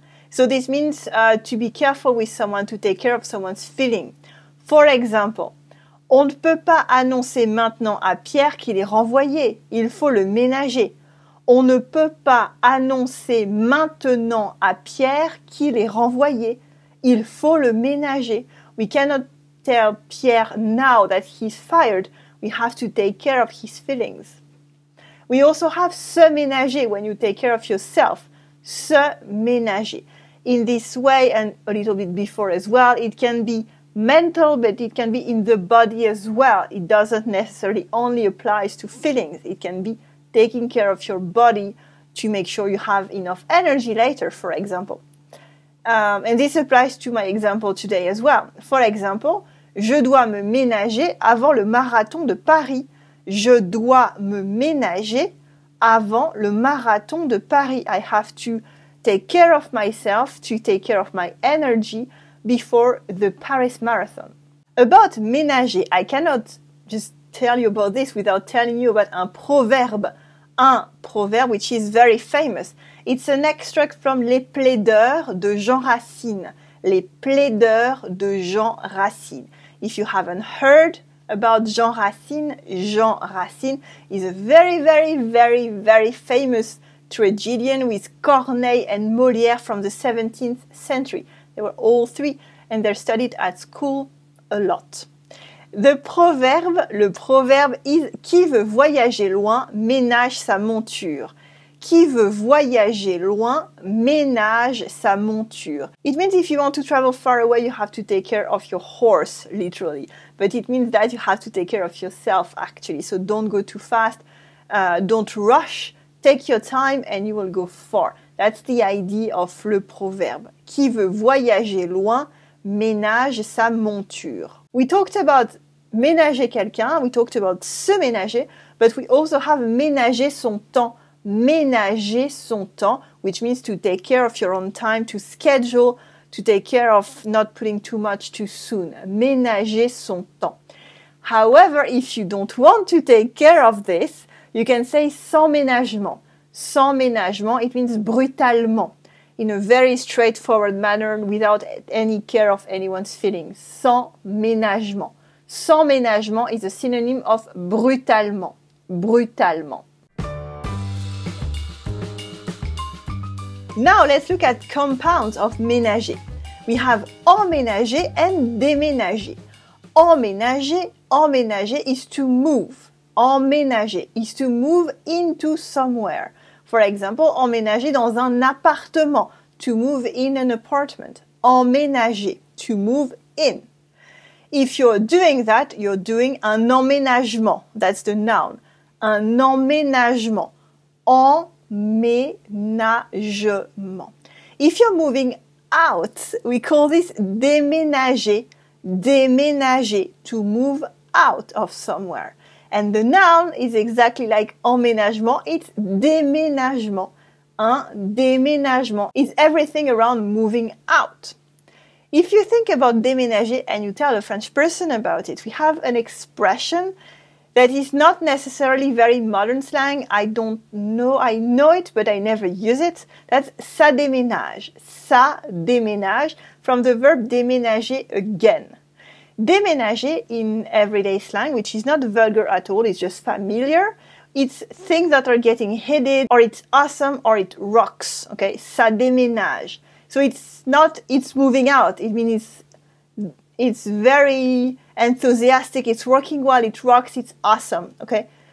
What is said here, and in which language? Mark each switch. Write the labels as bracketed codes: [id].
[en] So this means to be careful with someone, to take care of someone's feeling. For example, [fr] on ne peut pas annoncer maintenant à Pierre qu'il est renvoyé. Il faut le ménager. On ne peut pas annoncer maintenant à Pierre qu'il est renvoyé. Il faut le ménager. [en] We cannot tell Pierre now that he's fired. We have to take care of his feelings. We also have se ménager when you take care of yourself. Se ménager. In this way, and a little bit before as well, it can be mental, but it can be in the body as well. It doesn't necessarily only apply to feelings. It can be taking care of your body to make sure you have enough energy later, for example. And this applies to my example today as well. For example, [fr] je dois me ménager avant le marathon de Paris. Je dois me ménager avant le marathon de Paris. [en] I have to take care of myself, to take care of my energy before the Paris Marathon. About ménager, I cannot just tell you about this without telling you about un proverbe. Un proverbe which is very famous. It's an extract from Les Plaideurs de Jean Racine. Les Plaideurs de Jean Racine. If you haven't heard about Jean Racine is a very, very, very, very famous tragedian with Corneille and Molière from the 17th century. They were all three and they're studied at school a lot. [fr] Le proverbe is qui veut voyager loin ménage sa monture. Qui veut voyager loin ménage sa monture. [en] It means if you want to travel far away, you have to take care of your horse, literally. But it means that you have to take care of yourself, actually. So don't go too fast, don't rush, take your time and you will go far. That's the idea of le proverbe. [fr] Qui veut voyager loin ménage sa monture. [en] We talked about ménager quelqu'un, we talked about se ménager, but we also have ménager son temps. Ménager son temps, which means to take care of your own time, to schedule, to take care of not putting too much too soon. Ménager son temps. However, if you don't want to take care of this, you can say sans ménagement. Sans ménagement, it means brutalement, in a very straightforward manner, without any care of anyone's feelings. [fr] Sans ménagement. Sans ménagement [en] is a synonym of [fr] brutalement. Brutalement. [en] Now let's look at compounds of ménager. We have emménager and déménager. Emménager is to move. Emménager is to move into somewhere. For example, [fr] emménager dans un appartement, [en] to move in an apartment. Emménager, to move in. If you're doing that, you're doing un emménagement. That's the noun. Un emménagement. Emménagement. If you're moving out, we call this déménager. Déménager, to move out of somewhere. And the noun is exactly like emménagement, it's déménagement. Un déménagement is everything around moving out. If you think about déménager and you tell a French person about it, we have an expression that is not necessarily very modern slang. I know it, but I never use it. That's ça déménage. Ça déménage, from the verb déménager again. Déménager in everyday slang, which is not vulgar at all, it's just familiar. It's things that are getting heated, or it's awesome, or it rocks. Okay, ça déménage. So it's moving out. It means it's very enthusiastic, it's working well, it rocks, it's awesome, okay?